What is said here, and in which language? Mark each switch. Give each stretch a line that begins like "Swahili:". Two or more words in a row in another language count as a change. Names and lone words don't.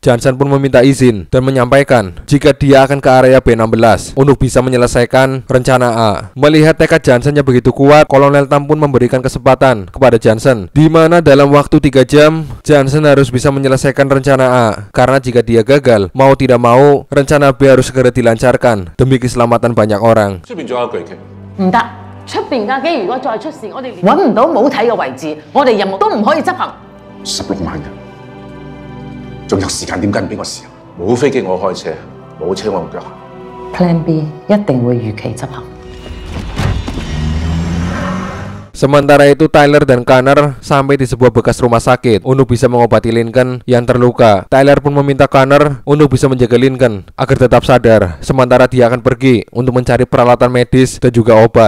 Indonesian: Johnson pun meminta izin dan menyampaikan jika dia akan ke area B16 untuk bisa menyelesaikan rencana A. Melihat tekad Johnson yang begitu kuat, Kolonel Tam pun memberikan kesempatan kepada Johnson, di mana dalam waktu 3 jam Johnson harus bisa menyelesaikan rencana A. Karena jika dia gagal, mau tidak mau rencana B harus segera dilancarkan demi keselamatan banyak orang.
Cantonese: 唔得，出邊架機如果再出事，我哋揾唔到母體嘅位置，我哋任務都唔可以執行。 16萬人，仲有時間點解唔俾我試啊？冇飛機我開車，冇車我用腳行。
English: Plan B
Cantonese: 一定會如期執行。
Indonesian: Sementara itu Tyler dan Connor sampai di sebuah bekas rumah sakit untuk bisa mengobati Lincoln yang terluka. Tyler pun meminta Connor untuk bisa menjaga Lincoln agar tetap sadar, sementara dia akan pergi untuk mencari peralatan medis dan juga obat.